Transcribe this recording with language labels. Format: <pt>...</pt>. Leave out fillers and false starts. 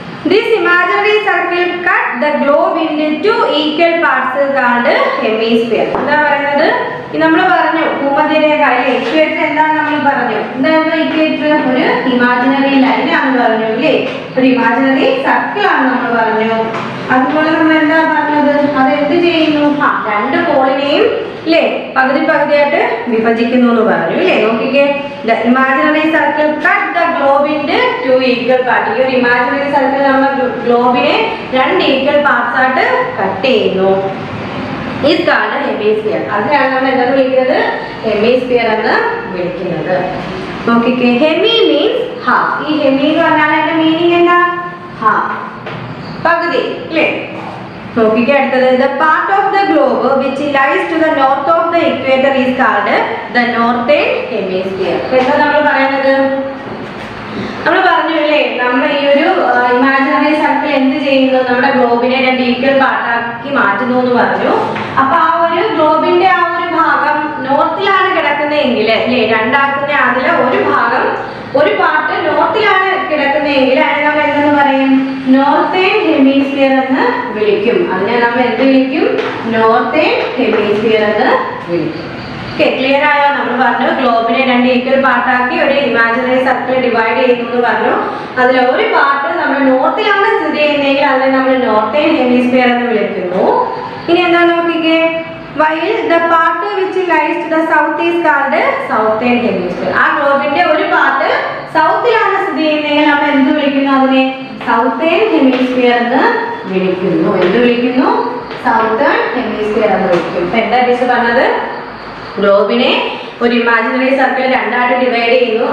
<en>This imaginary circle cut the globe into two equal parts called hemisphere.</en> <ml>എന്താ പറയുന്നത്? നമ്മൾ പറഞ്ഞു ഭൂമധ്യരേഖ അല്ലേ, ഇക്വേറ്റർ എന്താന്ന് നമ്മൾ പറഞ്ഞു. എന്തായിരുന്നു ഇക്വേറ്റർ? ഒരു ഇമാജിനറി ലൈൻ ആണെന്ന് പറഞ്ഞു അല്ലേ, ഒരു ഇമാജിനറി സർക്കിൾ ആണ് നമ്മൾ പറഞ്ഞു. അതുപോലെ നമ്മൾ എന്താ പറഞ്ഞത്? അത് എന്ത് ചെയ്യുന്നു? രണ്ട് പോളിനെയും അല്ലേ പകുതി പകുതിയായിട്ട് വിഭജിക്കുന്നു എന്ന് പറഞ്ഞു അല്ലേ. നോക്കിക്കേ,</ml> <en>The imaginary circle cut the globe into two equal part.</en> <ml>ഈ ഒരു ഇമാജിനറി സർക്കിൾ നമ്മൾ ഗ്ലോബിനെ രണ്ട് ഈക്വൽ പാർട്സ് ആയിട്ട് കട്ട് ചെയ്യുന്നു.</ml> <en>Is called hemisphere.</en> <ml>അതിനാണ് നമ്മൾ എന്താന്ന് വിളിക്കുന്നത്? ഹെമിസ്ഫിയർ എന്ന് വിളിക്കുന്നത്. നോക്കിക്കേ,</ml> <en>Hemi means half.</en> <ml>ഈ ഹെമി എന്ന് പറഞ്ഞാൽ അതിന്റെ മീനിങ് എന്താ? ഹാഫ്, പകുതി അല്ലേ. നോക്കിക്കേ അടുത്തത്,</ml> <en>the part of the globe which lies to the north of the equator is called the northern hemisphere.</en> <ml>എന്താ നമ്മൾ പറയുന്നത്? നമ്മൾ പറഞ്ഞു അല്ലേ, നമ്മൾ ഈ ഒരു ഇമാജിനറി സർക്കിൾ എന്ത് ചെയ്യുന്നു? നമ്മുടെ ഗ്ലോബിനെ രണ്ട് ഈക്വൽ പാർട്ടാക്കി മാറ്റുന്നു എന്ന് പറഞ്ഞു. അപ്പൊ ആ ഒരു ഗ്ലോബിന്റെ ആ ഒരു ഭാഗം നോർത്തിലാണ് കിടക്കുന്നത് കിടക്കുന്നതെങ്കിൽ അല്ലേ, രണ്ടാക്കുന്ന അതിലെ ഒരു ഭാഗം ഒരു പാർട്ട് നോർത്തിലാണ് കിടക്കുന്നതെങ്കിൽ അതിനെ നമ്മൾ എന്തെന്ന് പറയും? നോർത്തേൺ ഹെമിസ്ഫിയർ എന്ന് വിളിക്കും. അതിനെ നമ്മൾ എന്ത് വിളിക്കും? നോർത്തേൺ ഹെമിസ്ഫിയർ എന്ന് വിളിക്കും. ഓക്കെ, ക്ലിയർ ആയോ? നമ്മൾ പറഞ്ഞു ഗ്ലോബിനെ രണ്ട് ഈക്വൽ പാർട്ടാക്കി ഒരു ഇമാജിനറി സർക്കിൾ ഡിവൈഡ് ചെയ്യുന്നു എന്ന് പറഞ്ഞു. അതിൽ ഒരു പാർട്ട് നമ്മൾ നോർത്തിലാണ് സ്ഥിതി ചെയ്യുന്നതെങ്കിൽ അതിനെ നമ്മൾ നോർത്തേൺ ഹെമിസ്ഫിയർ എന്ന് വിളിക്കുന്നു. ഇനി എന്താ നോക്കിക്കേ,</ml> <en>while the part which lies to the south is called southern hemisphere.</en> <ml>ആ ഗ്ലോബിന്റെ ഒരു പാർട്ട് സൗത്തിലാണ് സ്ഥിതി ചെയ്യുന്നതെങ്കിൽ നമ്മൾ എന്ത് വിളിക്കുന്നു? അതിനെ സൗത്തേൺ ഹെമിസ്ഫിയർ എന്ന് വിളിക്കുന്നു. എന്ത് വിളിക്കുന്നു? സൗത്തേൺ ഹെമിസ്ഫിയർ എന്ന് വിളിക്കും. ഇപ്പൊ എന്താ ടീച്ചർ പറഞ്ഞത്? ഗ്ലോബിനെ ഒരു ഇമാജിനറി സർക്കിൾ രണ്ടായിട്ട് ഡിവൈഡ് ചെയ്യുന്നു.</ml>